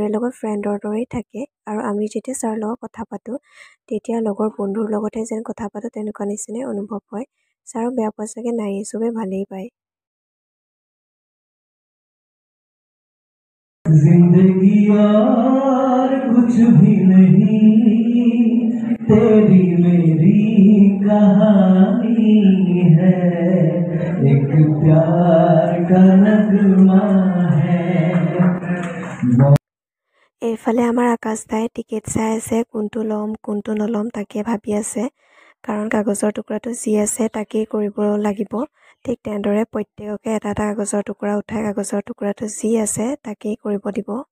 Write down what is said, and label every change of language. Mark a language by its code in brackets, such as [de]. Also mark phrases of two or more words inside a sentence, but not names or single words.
[as] লগত ফ্ৰেণ্ডৰ দৰেই থাকে আৰু আমি যেতিয়া ছাৰৰ লগত কথা পাতোঁ তেতিয়া লগৰ বন্ধুৰ লগতে যেন কথা পাতোঁ তেনেকুৱা নিচিনাই অনুভৱ হয়। ছাৰক বেয়া পোৱা চাগে নাই, চবেই ভালেই পায়। [hi] जिंदगी और कुछ भी नहीं, तेरी मेरी कहानी है, एक प्यार का नगमा है। [as] এইফালে আমাৰ আকাশ দাই টিকেট চাই আছে, কোনটো ল'ম কোনটো নল'ম তাকে ভাবি আছে, কাৰণ কাগজৰ টুকুৰাটো যি আছে তাকেই কৰিব লাগিব। ঠিক তেনেদৰে প্ৰত্যেককে এটা এটা কাগজৰ টুকুৰা উঠাই কাগজৰ টুকুৰাটো যি আছে তাকেই কৰিব দিব।